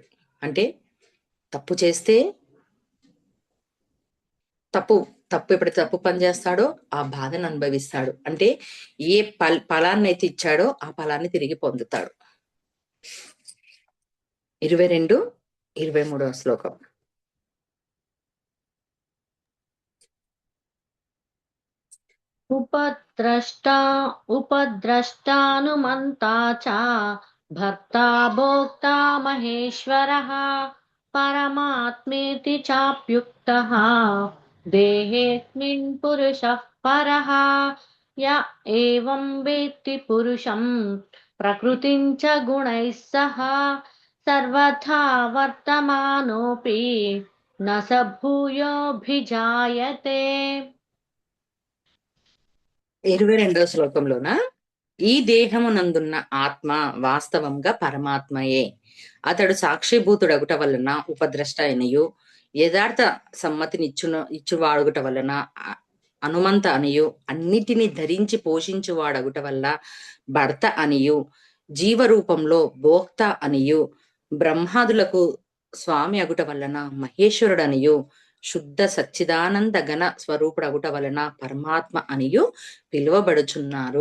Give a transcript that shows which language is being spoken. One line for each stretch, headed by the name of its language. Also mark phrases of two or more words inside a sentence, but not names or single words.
Telugu: అంటే తప్పు చేస్తే తప్పు ఎప్పుడైతే తప్పు పని చేస్తాడో ఆ బాధను అనుభవిస్తాడు. అంటే ఏ ఫలాన్నైతే ఇచ్చాడో ఆ ఫలాన్ని తిరిగి పొందుతాడు. 22, 23వ శ్లోకం.
Sanskrit: उपद्रष्टा उपद्रष्टानुमन्ता च भर्ता भोक्ता महेश्वरः परमात्मेति चाप्युक्तः देहेऽस्मिन् पुरुषः परः य एवं वेत्ति पुरुषं प्रकृतिं च गुणैः सह सर्वथा वर्तमानोऽपि न स भूयोऽभिजायते
Telugu: 22వ శ్లోకంలోన ఈ దేహమునందున్న ఆత్మ వాస్తవంగా పరమాత్మయే. అతడు సాక్షిభూతుడగుట వలన ఉపద్రష్ట అయినయు, యథార్థ ఇచ్చువాడుగుట వలన అనుమంత అనియు, అన్నిటిని ధరించి పోషించువాడగుట వల్ల భర్త అనియు, జీవరూపంలో భోక్త అనియు, బ్రహ్మాదులకు స్వామి అగుట వలన మహేశ్వరుడనియు, శుద్ధ సచ్చిదానంద ఘన స్వరూపుడగుట వలన పరమాత్మ అనియు పిలువబడుచున్నారు.